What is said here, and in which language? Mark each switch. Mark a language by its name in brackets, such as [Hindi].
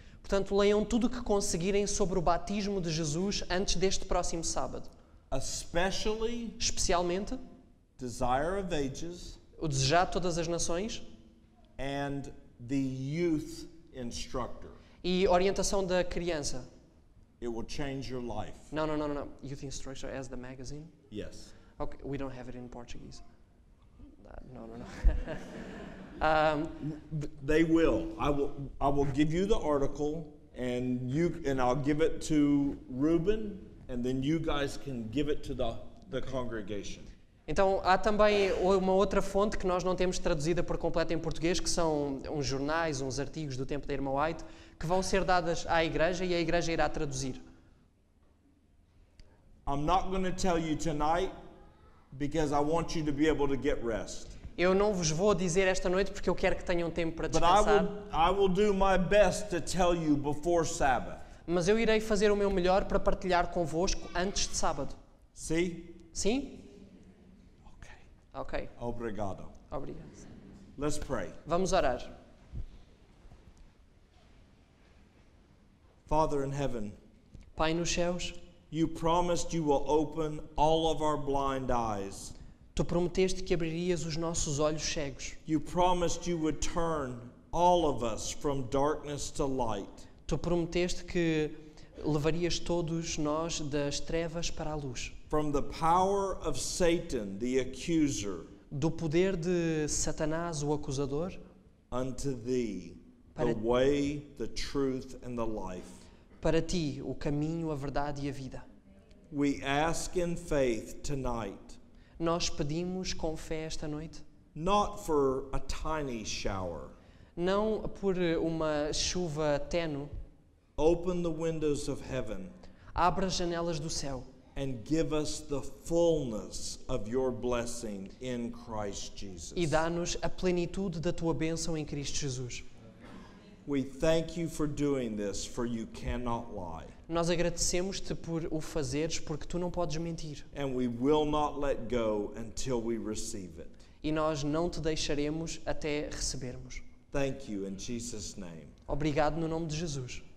[Portuguese] Portanto, leiam tudo o que conseguirem sobre o batismo de Jesus antes deste próximo sábado. [English] Especially [Portuguese] Especialmente, [English] Desire of Ages [Portuguese] o Desejado de Todas as Nações [English] and the Youth Instructor. [Portuguese] e Orientação da Criança. [English] It will change your life. [Portuguese] Não. [English] Youth Instructor as the magazine. Yes. Okay, we don't have it in Portuguese. No. They will. I will give you the article and I'll give it to Reuben and then you guys can give it to the congregation. [Portuguese] Então, há também uma outra fonte que nós não temos traduzida por completo em português, que são uns jornais, uns artigos do tempo da irmã White, que vão ser dadas à igreja e a igreja irá traduzir. [English] I'm not going to tell you tonight because I want you to be able to get rest. [Portuguese] Eu não vos vou dizer esta noite porque eu quero que tenham tempo para [English] But [Portuguese] descansar, [English] I will do my best to tell you before Sabbath. [Portuguese] mas eu irei fazer o meu melhor para partilhar convosco antes de sábado. [English] See? [Portuguese] Sim? [English] Okay. [Portuguese] Ok, Obrigado. obrigado. [English] Let's pray. [Portuguese] Vamos orar. [English] Father in heaven, [Portuguese] Pai nos céus, [English] you promised you will open all of our blind eyes. [Portuguese] Tu prometeste que abririas os nossos olhos cegos. [English] You promised you would turn all of us from darkness to light. [Portuguese] Tu prometeste que levarias todos nós das trevas para a luz. [English] From the power of Satan, the accuser, [Portuguese] Do poder de Satanás, o acusador, [English] unto thee, [Portuguese] Para- [English] the way, the truth, and the life. [Portuguese] para ti, o caminho, a verdade e a vida. [English] We ask in faith tonight, [Portuguese] Nós pedimos com fé esta noite, [English] not for a tiny shower. [Portuguese] não por uma chuva tênue, [English] Open the windows of heaven [Portuguese] abra as janelas do céu [English] and give us the fullness of your blessing in Christ Jesus. [Portuguese] e dá-nos a plenitude da tua bênção em Cristo Jesus. [English] We thank you for doing this, for you cannot lie. [Portuguese] Nós agradecemos-te por o fazeres, porque tu não podes mentir. [English] And we will not let go until we receive it. [Portuguese] E nós não te deixaremos até recebermos. [English] Thank you in Jesus' name. [Portuguese] Obrigado no nome de Jesus.